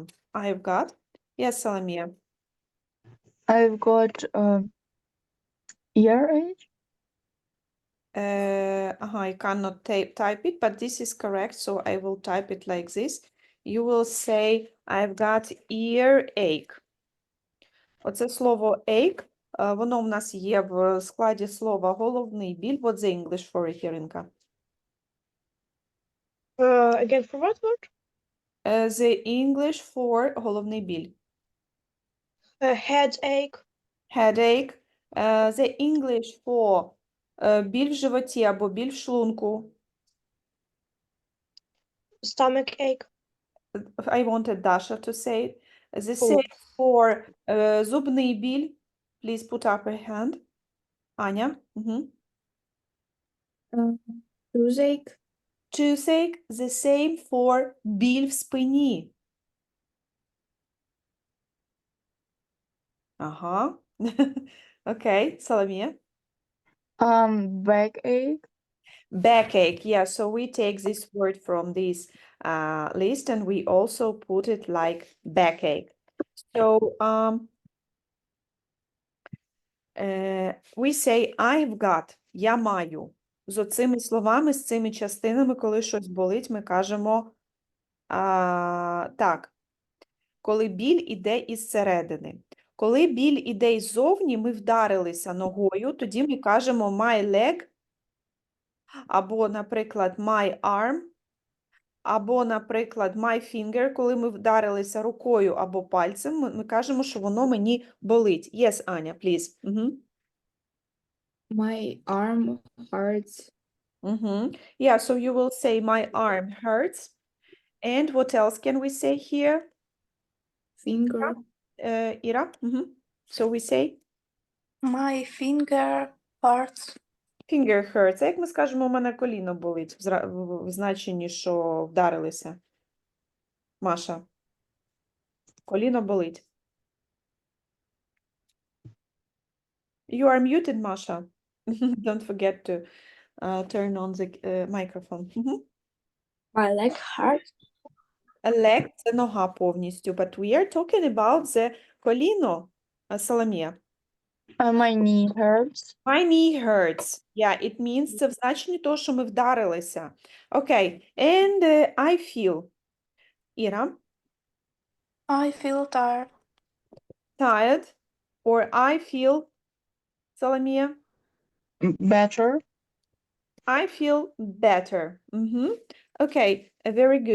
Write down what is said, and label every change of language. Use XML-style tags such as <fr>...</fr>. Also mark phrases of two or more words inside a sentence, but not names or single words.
<en>I've got, yes, Salamia. I've got earache. I cannot type it, but this is correct, so I will type it like this. You will say, I've got earache.</en> <uk>Оце слово ache, воно в нас є в складі слова головний біль.</uk> <en>What's the English for it, Іринка? Again, for what word? The English for</en> <uk>головний біль.</uk> <en>Headache. Headache. The English for</en> <uk>біль в животі або біль в шлунку.</uk> <en>Stomach ache. I wanted Dasha to say it. The Oh. same for</en> <uk>зубний біль.</uk> <en>Please put up a hand. Аня. Toothache. Toothache. The same for</en> <uk>біль в спині. Ага.</uk> <en>Okay, Соломія. Backache. Backache. Yeah, so we take this word from this list and we also put it like backache. So we say I've got,</en> <uk>я маю. З оцими словами, з цими частинами, коли щось болить, ми кажемо так. Коли біль іде із середини. Коли біль іде іззовні, ми вдарилися ногою, тоді ми кажемо</uk> <en>my leg,</en> <uk>або, наприклад,</uk> <en>my arm,</en> <uk>або, наприклад,</uk> <en>my finger,</en> <uk>коли ми вдарилися рукою або пальцем, ми кажемо, що воно мені болить.</uk> <en>Yes, Аня, please. My arm hurts. Yeah, so you will say my arm hurts. And what else can we say here? Finger. Ira? So we say? My finger hurts. Finger hurts.</en> <uk>А як ми скажемо, у мене коліно болить в значенні, що вдарилися? Маша. Коліно болить.</uk> <en>You are muted, Masha. Don't forget to turn on the microphone. My leg hurts. Leg –</en> <uk>це нога повністю,</uk> <en>but we are talking about the коліно, Соломія. My knee hurts. My knee hurts. Yeah, it means</en> <uk>це в значенні того, що ми вдарилися.</uk> <en>Okay, and I feel. Іра? I feel tired. Tired. Or I feel, Соломія? Better. I feel better. Okay, very good.</en>